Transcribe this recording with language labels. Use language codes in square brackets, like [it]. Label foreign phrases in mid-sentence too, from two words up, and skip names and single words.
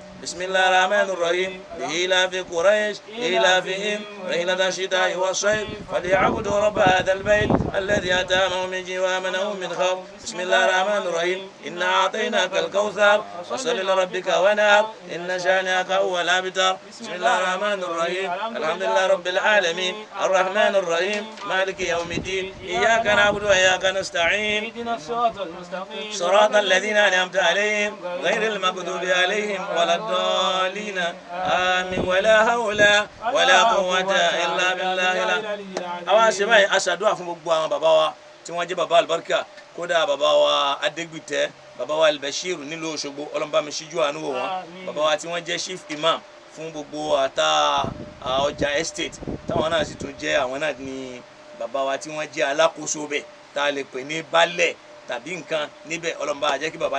[ar] بسم الله الرحمن الرحيم لإيلاف قريش إيلافهم رحلة الشتاء والصيف فليعبدوا رب هذا البيت الذي أتاهم من جوع وآمنهم من خوف بسم الله الرحمن الرحيم إنا أعطيناك الكوثر فصل لربك ونار إن شانئك هو الأبتر بسم الله الرحمن الرحيم الحمد لله رب العالمين الرحمن الرحيم مالك يوم الدين إياك نعبد وإياك نستعين اهدنا الصراط المستقيم صراط الذين أنعمت عليهم غير المغضوب عليهم ولا الضالين آمين ولا حول ولا قوة إلا بالله [yo] àwọn àṣebáyé aṣàdúrà fún gbogbo àwọn bàbá wa tí wọ́n jẹ́ bàbá àlùbáríkà kódà bàbá wa adégbìtẹ́ bàbá wa albashir nílùú Òṣogbo ọlọ́mbà mi ṣíjú àánú wò wọ́n bàbá wa tí wọ́n jẹ́ [en] chief imam [yo] fún gbogbo àtà ọjà estate táwọn náà sì tún jẹ́ àwọn náà ní bàbá wa tí wọ́n jẹ́ alákòóso bẹ̀ tá a lè pè ní baálẹ̀ tàbí nǹkan níbẹ̀ ọlọ́mbà àjẹ́ kí bàbá